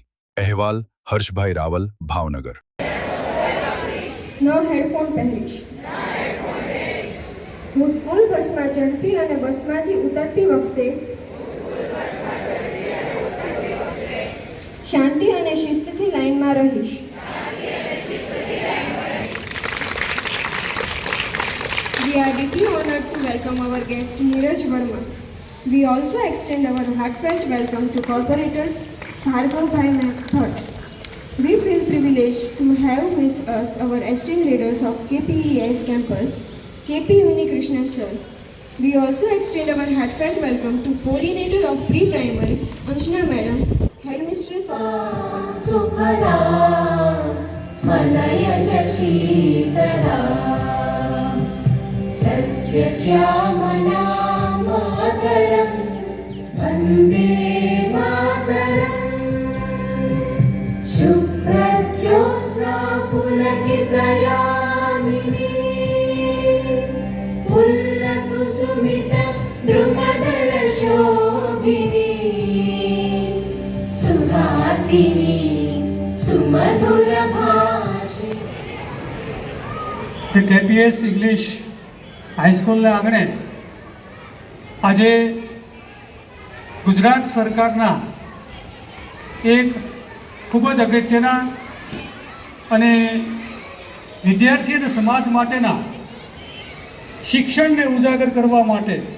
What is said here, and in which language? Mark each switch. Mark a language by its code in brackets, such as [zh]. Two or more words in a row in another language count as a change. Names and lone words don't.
[gu] અહેવાલ હર્ષભાઈ રાવલ, ભાવનગર. નો હેડફોન પહેરીશ. હું સ્કૂલ બસમાં ચડતી અને બસમાંથી ઉતરતી વખતે શાંતિ અને શિસ્તથી લાઈનમાં રહીશ. [en] We are deeply honored to welcome our guest Neeraj Verma. We also extend our heartfelt welcome to corporators Bhargavbhai Bhatt. We feel privileged to have with us our esteemed leaders of KPES campus, KP Unnikrishnan sir. We also extend our heartfelt welcome to coordinator of pre-primary, Anshna madam, headmistress of [bn] সুফারা মলয়জ শীতলা শস্য শ্যামনা মাতরম বন্দে মাতরম শুভ্রজ্যোৎস্না পুলকিতযামিনী পুল্লকুসুমিত দ্রুমদল শোভিনী সুহাসিনী সুমধুর ভাষী. [gu] The KPS English High School આંગણે આજે ગુજરાત સરકારના એક ખૂબ જ અગત્યના અને વિદ્યાર્થી અને સમાજ માટેના શિક્ષણને ઉજાગર કરવા માટે